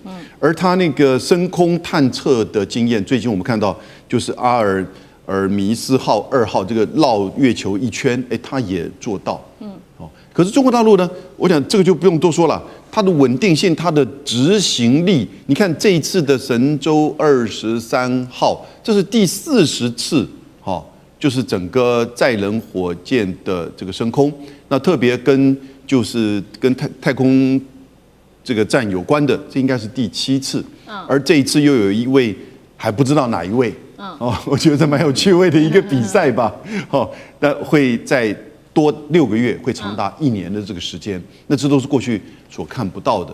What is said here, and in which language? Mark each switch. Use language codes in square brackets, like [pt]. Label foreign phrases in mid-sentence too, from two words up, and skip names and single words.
[zh] 而它那個深空探測的經驗，最近我們看到就是阿爾米斯號2號這個繞月球一圈，它也做到。可是中國大陸呢，我想這個就不用多說了，它的穩定性、它的執行力，你看這一次的神舟 23號，這是第40次，就是整個載人火箭的這個升空，那特別跟太空這個站有關的，這應該是第7次，而這一次又有一位還不知道哪一位，我覺得蠻有趣味的一個比賽吧，那會在多6個月，會長達1年的這個時間，那這都是過去所看不到的。